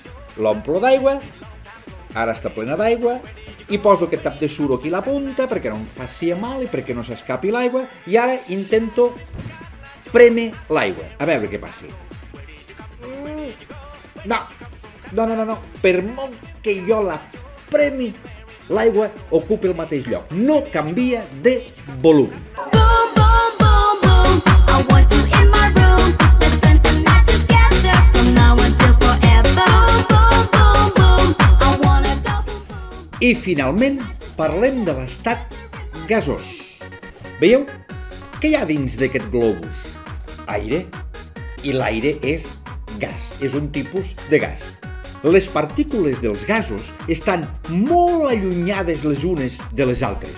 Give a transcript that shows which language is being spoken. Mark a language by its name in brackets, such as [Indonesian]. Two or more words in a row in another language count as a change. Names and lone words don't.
[Catalan] L'omplo d'aigua, ara està plena d'aigua, i poso aquest tap de suro aquí a la punta perquè no em faci mal i perquè no s'escapi l'aigua, i ara intento prémer l'aigua, a veure què passi. No. Per molt que jo la premi, l'aigua ocupa el mateix lloc, no canvia de volum. [English] Boom, boom, boom, boom. I want you in my room. Let's spend the night together from now until forever. Boom, boom, boom, boom. I wanna go boom, boom. [Catalan] I finalment parlem de l'estat gasós. Veieu? Què hi ha dins d'aquest globus? Aire. I l'aire és gas, és un tipus de gas. Les partícules dels gasos estan molt allunyades les unes de les altres.